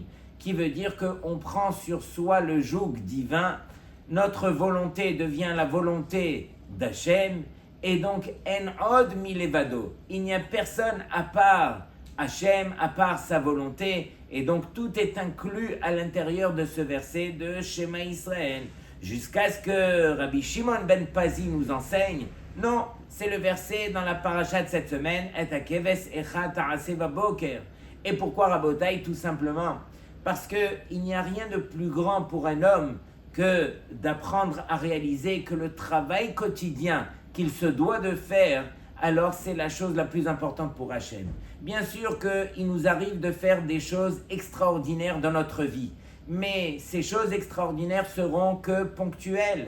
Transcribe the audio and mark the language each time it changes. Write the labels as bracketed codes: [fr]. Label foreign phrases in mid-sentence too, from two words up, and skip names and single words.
[fr] qui veut dire qu'on prend sur soi le joug divin, notre volonté devient la volonté d'Hachem, et donc [he] אין עוד מלבדו, [fr] il n'y a personne à part Hachem, à part sa volonté, et donc tout est inclus à l'intérieur de ce verset de Shema Israël, jusqu'à ce que Rabbi Shimon ben Pazi nous enseigne, non, c'est le verset dans la paracha de cette semaine, [he] את הכבש אחד תעשה בבוקר. [fr] Et pourquoi Rabotai? Tout simplement parce qu'il n'y a rien de plus grand pour un homme que d'apprendre à réaliser que le travail quotidien qu'il se doit de faire, alors c'est la chose la plus importante pour Hachem. Bien sûr qu'il nous arrive de faire des choses extraordinaires dans notre vie, mais ces choses extraordinaires seront que ponctuelles.